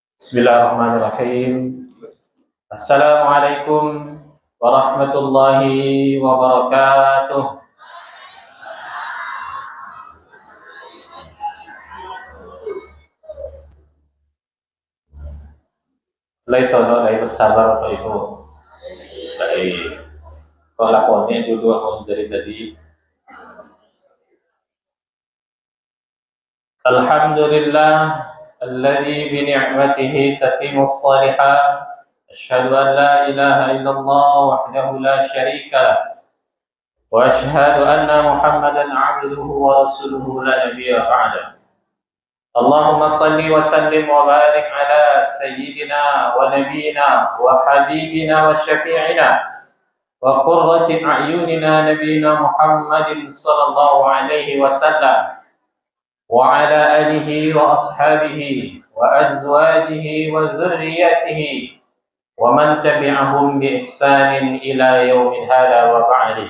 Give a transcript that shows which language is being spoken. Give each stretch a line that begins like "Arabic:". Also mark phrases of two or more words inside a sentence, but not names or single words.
Arabic: بسم الله الرحمن الرحيم. السلام عليكم ورحمة الله وبركاته.
Minangkabau: Lai tolong lai bersabar Bapak Ibu. Lai kalau lakonnya dulu aku dari tadi.
Arabic: الحمد لله الذي بنعمته تتم الصالحات. أشهد أن لا إله إلا الله وحده لا شريك له. وأشهد أن محمدا عبده ورسوله لا نبي بعد. اللهم صل وسلم وبارك على سيدنا ونبينا وحبيبنا وشفيعنا وقرة أعيننا نبينا محمد صلى الله عليه وسلم وعلى آله وأصحابه وأزواجه وذريته ومن تبعهم بإحسان إلى يوم هذا وبعد.